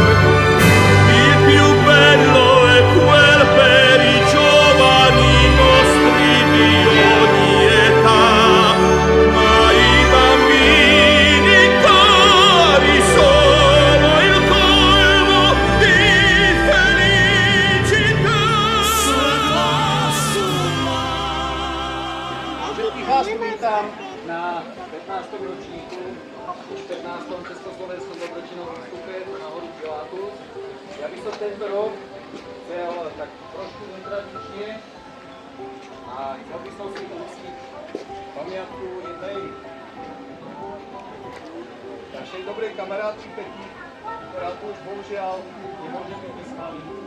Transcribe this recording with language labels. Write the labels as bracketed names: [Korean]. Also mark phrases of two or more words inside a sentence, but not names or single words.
[Italian] Il più bello è quel per i giovani nostri di ogni età, ma i bambini cari sono il colmo di felicità. [Slovak] Všetkých vás tu vítam na 15. ročníku, 14. Československom dobročinnom výstupe na horu Pilatus. Ja by som tento rok chcel tak trošku netradične a chcel by som si uctiť pamiatku jednej našej dobrej kamarátky Peti, ktorá tu už bohužiaľ nemôže byť s nami.